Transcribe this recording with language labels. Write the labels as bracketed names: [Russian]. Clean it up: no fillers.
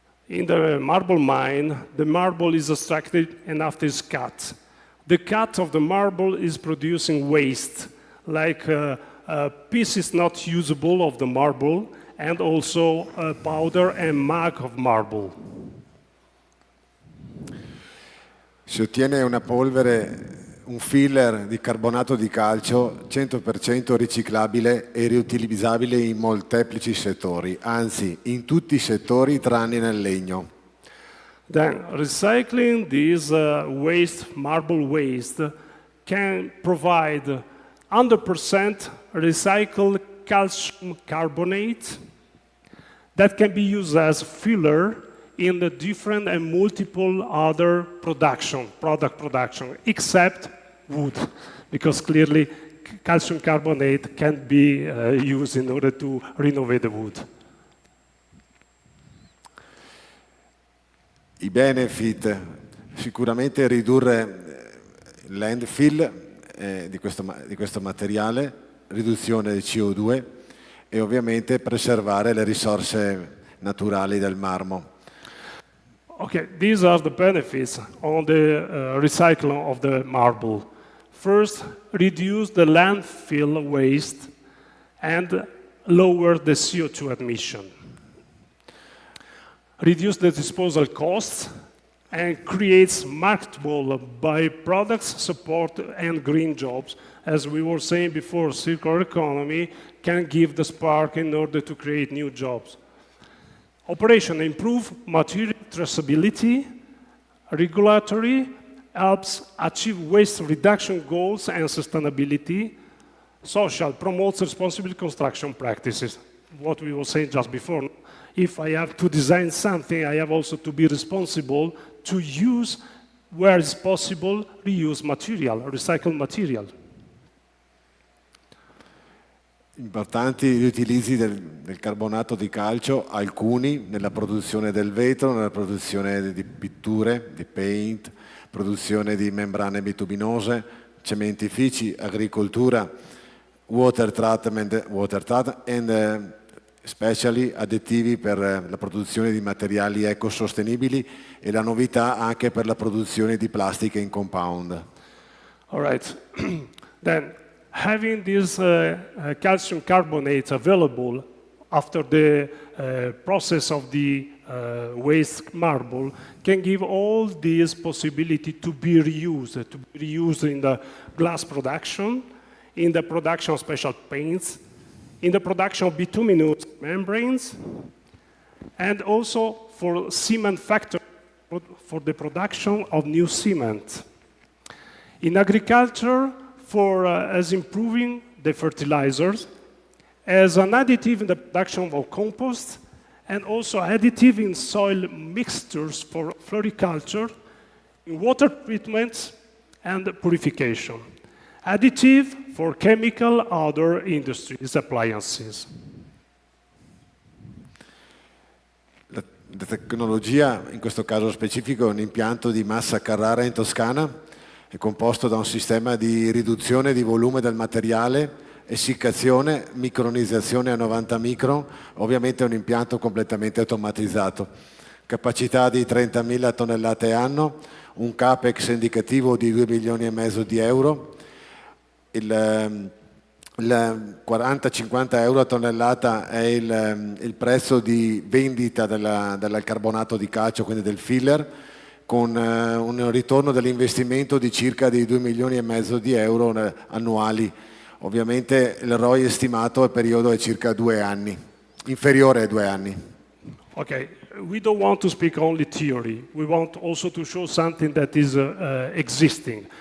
[English] In the marble mine, the marble is extracted and after it's cut. The cut of the marble is producing waste, like pieces not usable of the marble, and also powder and mug of marble. [Italian] Si ottiene una polvere, un filler di carbonato di calcio 100% riciclabile e riutilizzabile in molteplici settori, anzi in tutti i settori tranne nel legno. [English] Then recycling this marble waste, can provide 100% recycled calcium carbonate, that can be used as filler in the different and multiple other product production, except wood, because clearly calcium carbonate can be used in order to renovate the wood. [Italian] I benefit, sicuramente ridurre il landfill di questo materiale, riduzione del CO2 e ovviamente preservare le risorse naturali del marmo. [English] Okay, these are the benefits on the recycling of the marble. First, reduce the landfill waste and lower the CO2 emission. Reduce the disposal costs and creates marketable byproducts, support and green jobs. As we were saying before, circular economy can give the spark in order to create new jobs. Operation improve material traceability, regulatory helps achieve waste reduction goals and sustainability. Social promotes responsible construction practices. What we were saying just before. If I have to design something, I have also to be responsible to use, where it's possible, reuse material, recycled material. [Italian] Importanti gli utilizzi del carbonato di calcio, alcuni nella produzione del vetro, nella produzione di pitture, di paint, produzione di membrane bituminose, cementifici, agricoltura, [English] water treatment [Italian] and speciali additivi per la produzione di materiali ecosostenibili e la novità anche per la produzione di plastiche in compound. [English] All right. Then, having this calcium carbonate available after the process of the waste marble can give all this possibility to be reused in the glass production, in the production of special paints, in the production of bituminous membranes, and also for cement factory, for the production of new cement. In agriculture, as improving the fertilizers, as an additive in the production of compost, and also additive in soil mixtures for floriculture, in water treatment and purification. Additive for chemical other industries, appliances. [Italian] La tecnologia, in questo caso specifico, è un impianto di massa a Carrara in Toscana, è composto da un sistema di riduzione di volume del materiale, essiccazione, micronizzazione a 90 micron, ovviamente è un impianto completamente automatizzato. Capacità di 30.000 tonnellate anno, un capex indicativo di 2,5 milioni di euro, il 40-50 euro a tonnellata è il prezzo di vendita del carbonato di calcio, quindi del filler, con un ritorno dell'investimento di circa di 2,5 milioni di euro annuali. Ovviamente il ROI estimato al periodo è circa 2 anni, inferiore ai 2 anni. [English] Okay, we don't want to speak only theory. We want also to show something that is existing.